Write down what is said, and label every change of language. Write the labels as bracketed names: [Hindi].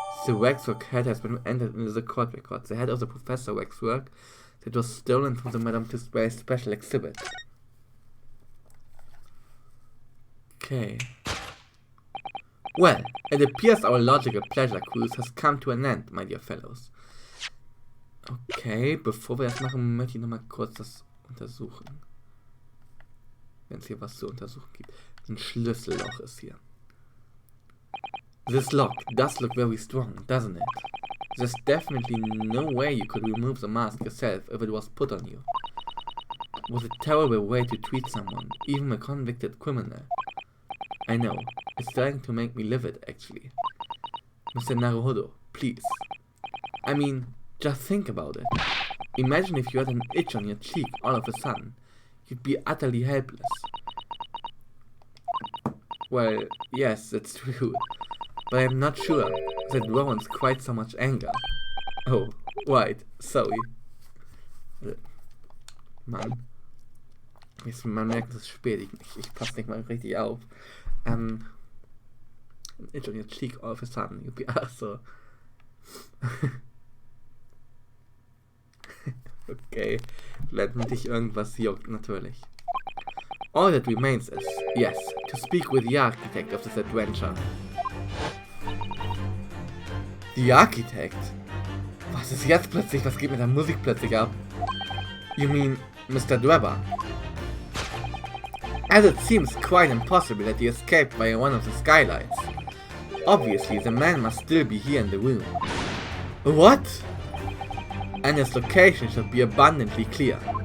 [English] The waxwork head has been entered into the court records. The head of the Professor waxwork that was stolen from the Madame Tussauds special exhibit. Okay. Well, it appears our logical pleasure cruise has come to an end, my dear fellows. [German] Okay, bevor wir das machen, möchte ich nochmal kurz das untersuchen. Wenn es hier was zu untersuchen gibt. Ein Schlüsselloch ist hier. [English] This lock does look very strong, doesn't it? There's definitely no way you could remove the mask yourself if it was put on you. What a terrible way to treat someone, even a convicted criminal. I know, it's starting to make me livid, actually. Mr. Naruhodo, please. I mean, just think about it. Imagine if you had an itch on your cheek all of a sudden. You'd be utterly helpless. Well, yes, that's true. But I'm not sure that warrants quite so much anger. Oh, right, sorry. [German] Mann. Man merkt, es ist spät, ich passe nicht mal richtig auf. [English] Itch on your cheek all of a sudden, you'd be so. [German] Okay, wenn dich irgendwas juckt, natürlich. [English] All that remains is, yes, to speak with the architect of this adventure. The architect? [German] Was ist jetzt plötzlich? Was geht mit der Musik plötzlich ab? [English] You mean Mr. Dweber? As it seems quite impossible that he escaped via one of the skylights. Obviously, the man must still be here in the room. What? And his location should be abundantly clear.